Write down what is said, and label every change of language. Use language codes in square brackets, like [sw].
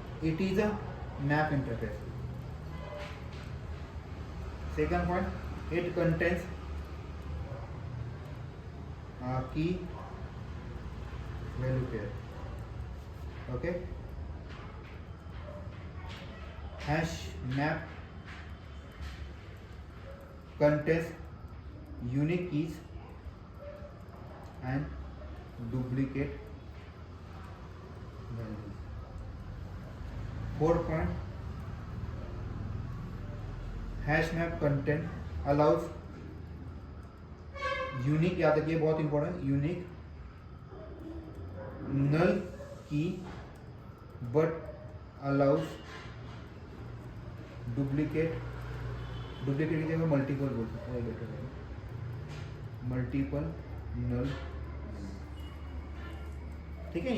[en] It is a map interface. Second point, it contains key value pair, okay? Hash map contains unique keys and duplicate values. 4th point, hash map content allows unique, [hi] याद रखिए बहुत [en] important, unique null key but allows duplicate [hi] की जगह [en] multiple [hi] बोल सकते हैं, [en] multiple null, [hi] ठीक है?